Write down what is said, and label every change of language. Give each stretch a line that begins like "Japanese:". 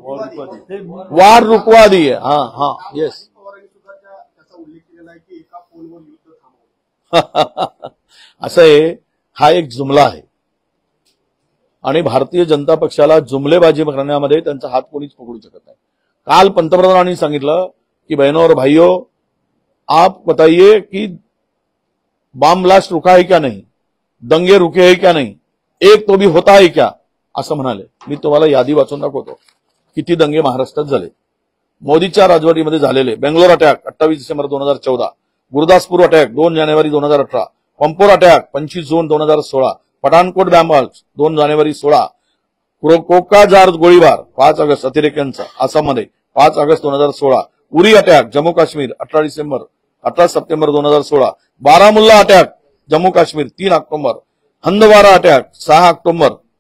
Marathi: वार रुकवादी आहे. हा येस. पवारांनी सुद्धा त्याचा उल्लेख केलेला आहे की एका फोनवर युद्ध थांबवलं. असं आहे, हा एक जुमला आहे आणि भारतीय जनता पक्षाला जुमलेबाजी करण्यामध्ये त्यांचा हात कोणीच पकडू शकत नाही. काल पंतप्रधानांनी सांगितलं की
Hindi: बहनों और भाइयों, आप बताइए कि बम ब्लास्ट रुका है क्या नहीं, दंगे रुके हैं क्या नहीं, एक तो भी होता है क्या
Marathi: असं म्हणाले. मी तुम्हाला यादी वाचून दाखवतो किती दंगे महाराष्ट्रात झाले. मोदीच्या राजवटीमध्ये झालेले बेंगलोर अटॅक 28 डिसेंबर 2014, गुरुदासपूर अटॅक 2 जानेवारी 2018, पंपोर अटॅक 25 जून 2016, पठाणकोट बॅम्बल्स 2 जानेवारी 16, कोकाजार गोळीबार 5 ऑगस्ट अतिरेक्यांचा आसाममध्ये 5 August 2016, Uri attack Jammu Kashmir 18 September 2016, Baramulla attack Jammu Kashmir 3 October, Handwara attack 6 October,